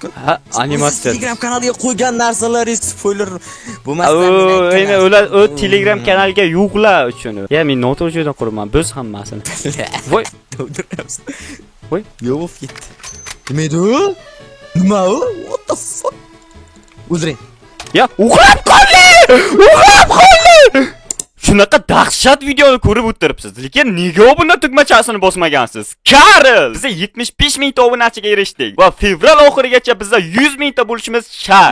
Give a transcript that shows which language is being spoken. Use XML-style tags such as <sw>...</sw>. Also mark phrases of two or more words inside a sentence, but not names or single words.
<uz>Ha, animatsiya. Telegram kanaliga qo'ygan narsalaringiz spoiler bo'lmasdan. Endi ular Telegram kanaliga yo'qlar uchun. Men noto'g'ri joydan quraman, biz hammasini. Voy, voy, yo'q ketdi. Nima edi u? Nima u?</uz> <en>What the fuck?</en> <uz>O'ldiring. Uxlab qoldi! Shunaqa dahshat videoni ko'rib o'tiribsiz, lekin nega obuna tugmachasini bosmagansiz? Karl! Biz 75 ming obunachiga erishdik va fevral oxirigacha biz 100 mingta bo'lishimiz shart.</uz>